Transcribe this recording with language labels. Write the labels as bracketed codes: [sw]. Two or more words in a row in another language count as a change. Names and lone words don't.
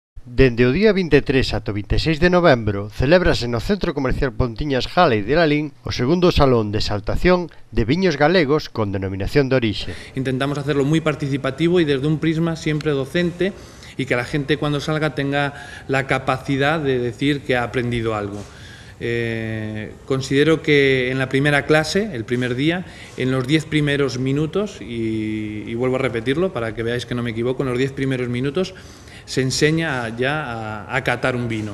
[gl] Dende o día 23 ata o 26 de novembro celébrase no Centro Comercial Pontiñas Halley de Lalín o segundo Salón de Exaltación de Viños Galegos con denominación de orixe. [es] Intentamos hacerlo muy participativo y desde un prisma siempre docente y que la gente cuando salga tenga la capacidad de decir que ha aprendido algo. Considero que en la primera clase, el primer día, en los 10 primeros minutos, y vuelvo a repetirlo para que veáis que no me equivoco, en los 10 primeros minutos se enseña ya a catar un vino.